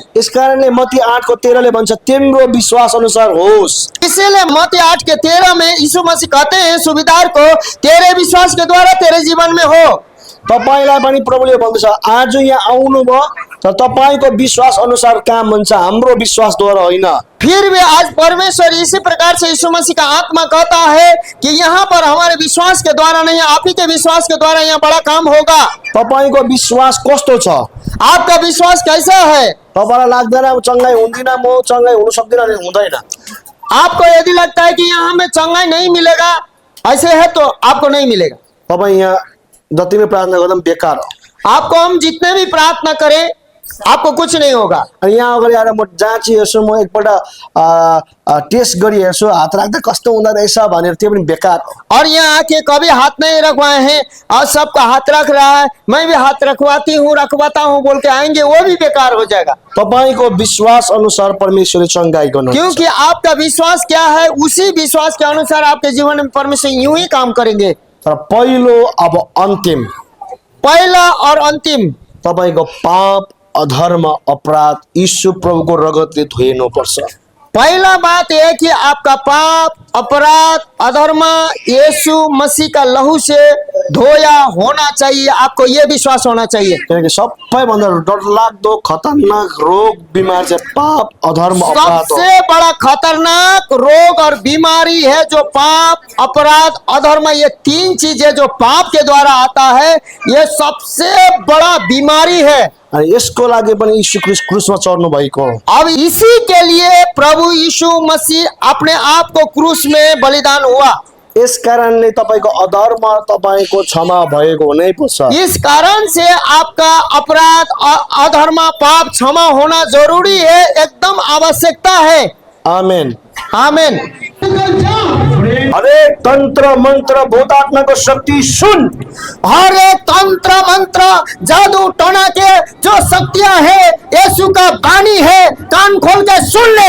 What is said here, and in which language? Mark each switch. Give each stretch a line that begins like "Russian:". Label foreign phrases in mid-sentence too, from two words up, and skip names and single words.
Nepali: यस कारणले मत्ती 8:13 भन्छ तिम्रो विश्वास अनुसार होस्।
Hindi: इसीलिए मत्ती 8:13 में यीशु मसीह कहते हैं सूबेदार को, तेरे विश्वास के द्वारा तेरे जीवन में हो।
Nepali: तपाईलाई पनि प्रभुले भन्दैछ, आज यहाँ आउनुभयो तर तपाईँको विश्वास अनुसार काम हुन्छ, हाम्रो विश्वासद्वारा होइन।
Hindi: फिर भी आज परमेश्वर इसी प्रकार से यीशु मसीह का आत्मा कहता है कि यहाँ पर हमारे विश्वास के द्वारा नहीं, आप ही के विश्वास के द्वारा यहाँ बड़ा काम होगा।
Nepali: तपाईँको विश्वास कस्तो छ?
Hindi: आपका विश्वास कैसा है?
Nepali: तपाईँलाई लाग्दैन चङ्गाई हुँदिन, म चङ्गाई हुन सक्दिनँ भने हुँदैन।
Hindi: आपको यदि लगता है कि यहाँ हमें चंगाई नहीं मिलेगा, ऐसे है तो आपको नहीं मिलेगा।
Nepali: तपाईँ यहाँ जति नै प्रार्थना गर्दा पनि बेकार हो।
Hindi: आपको हम जितने भी प्रार्थना करें आपको कुछ नहीं होगा।
Nepali: अनि यहाँ अगाडि आएर म जाँची हेर्छु, म एकपल्ट टेस्ट गरी हेर्छु, हात राख्दा कस्तो हुँदो रहेछ भनेर, त्यो पनि बेकार हो।
Hindi: और यहाँ आके कभी हाथ नहीं रखवाए हैं और सबका हाथ रख रहा है, मैं भी हाथ रखवाता हूँ बोल के आएंगे, वो भी बेकार हो जाएगा।
Nepali: तपाईँको विश्वास अनुसार परमेश्वरले चङ्गाई गर्नुहुन्छ।
Hindi: क्योंकि आपका विश्वास क्या है, उसी विश्वास के अनुसार आपके जीवन में परमेश्वर यूं ही काम करेंगे।
Nepali: तर पहिलो अब अन्तिम,
Hindi: पहला और अंतिम,
Nepali: तपाईँको पाप, अधर्म, अपराध यीशु प्रभुको रगतले धोइनुपर्छ।
Hindi: पहला बात यह कि आपका पाप, अपराध, अधर्म यीशु मसीह का लहू से धोया होना चाहिए। आपको यह विश्वास होना चाहिए।
Nepali: किनकि सबैभन्दा डरलाग्दो खतरनाक रोग बिमार चाहिँ पाप, अधर्म, अपराध हो।
Hindi: सबसे बड़ा खतरनाक रोग और बीमारी है जो पाप, अपराध, अधर्म, ये तीन चीजें जो पाप के द्वारा आता है, ये सबसे बड़ा बीमारी है।
Nepali: अनि यसको लागि पनि यीशु क्रुसमा चढ्नु भएको हो।
Hindi: अब इसी के लिए प्रभु यीशु मसीह अपने आप को क्रूस में बलिदान हुआ।
Nepali: यस कारणले तपाईँको अधर्म तपाईँको क्षमा भएको हुनै पर्छ।
Hindi: इस कारण से आपका अपराध, अधर्म, पाप क्षमा होना जरूरी है, एकदम आवश्यकता है।
Nepali: आमेन।
Hindi: आमीन।
Nepali: हरेक तंत्र मंत्र भूतात्मा को शक्ति सुन।
Hindi: हर एक तंत्र मंत्र, जादू टोना के जो शक्तियां है, यीशु का वाणी है, कान खोल के सुन ले।